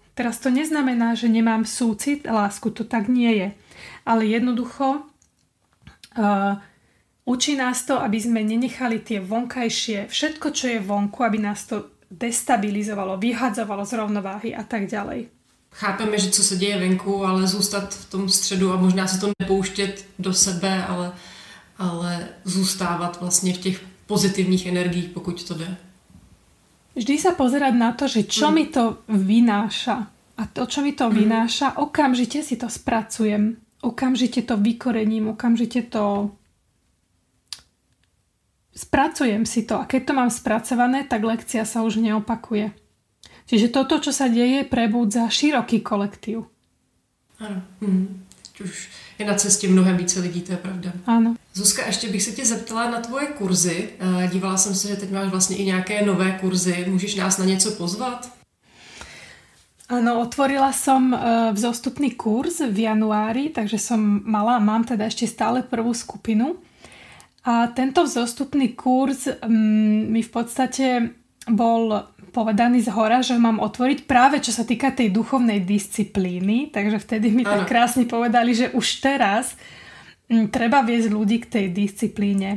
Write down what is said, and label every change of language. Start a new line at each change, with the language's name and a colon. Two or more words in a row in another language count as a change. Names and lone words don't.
Slovak: Teraz to neznamená, že nemám súcit, lásku, to tak nie je. Ale jednoducho učí nás to, aby sme nenechali tie vonkajšie, všetko, čo je vonku, aby nás to destabilizovalo, vyhadzovalo z rovnováhy a tak ďalej.
Czech: Chápeme, že co se děje venku, ale zůstat v tom středu a možná se to nepouštět do sebe, ale zůstávat vlastně v těch pozitivních energiích, pokud to jde.
Slovak: Vždy sa pozerať na to, že čo mi to vynáša. A to, čo mi to vynáša, okamžite si to spracujem. Okamžite to vykorením, okamžite to spracujem si to. A keď to mám spracované, tak lekcia sa už neopakuje. Čiže toto, čo sa deje, prebúdza široký kolektív.
Czech: Ano. Už je na cestě mnohem více lidí, to je pravda. Ano. Zuzka, ještě bych se tě zeptala na tvoje kurzy. Dívala jsem se, že teď máš vlastně i nějaké nové kurzy. Můžeš nás na něco pozvat?
Slovak: Áno, otvorila som vzostupný kurz v januári, takže mám teda ešte stále prvú skupinu. A tento vzostupný kurz mi v podstate bol povedaný zhora, že mám otvoriť práve čo sa týka tej duchovnej disciplíny, takže vtedy mi tak krásne povedali, že už teraz treba viesť ľudí k tej disciplíne.